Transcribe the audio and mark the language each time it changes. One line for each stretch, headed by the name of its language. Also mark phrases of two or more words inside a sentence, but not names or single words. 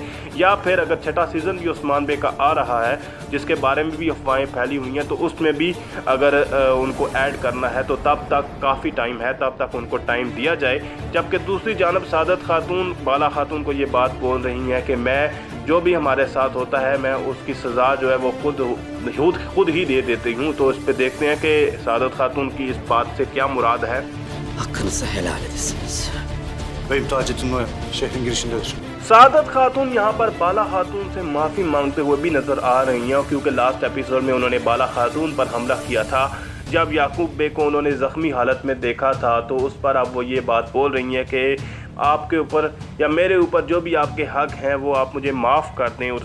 Hindi: या फिर अगर छठा सीज़न भी उस्मान बे का आ रहा है जिसके बारे में भी अफवाहें फैली हुई हैं, तो उसमें भी अगर उनको ऐड करना है तो तब तक काफ़ी टाइम है, तब तक उनको टाइम दिया जाए। जबकि दूसरी जानब सादत खातून बाला खातून को ये बात बोल रही हैं कि मैं जो भी हमारे साथ होता है मैं उसकी सज़ा जो है वो खुद ही दे देती हूँ। तो इस पर देखते हैं कि सादत खातून की इस बात से क्या मुराद है।
Turkish: Hakkınızı helal edesiniz. Beyim Taceddin Noyan, şehrin girişindedir.
Hindi: सादत खातून यहाँ पर बाला खातून से माफ़ी मांगते हुए भी नज़र आ रही हैं, क्योंकि
English: last episode
Hindi: में उन्होंने बाला खातून पर हमला किया था। जब याकूब बे को उन्होंने ज़ख्मी हालत में देखा था तो उस पर अब वो ये बात बोल रही हैं कि आपके ऊपर या मेरे ऊपर जो भी आपके हक़ हैं वो आप मुझे माफ़ कर दें।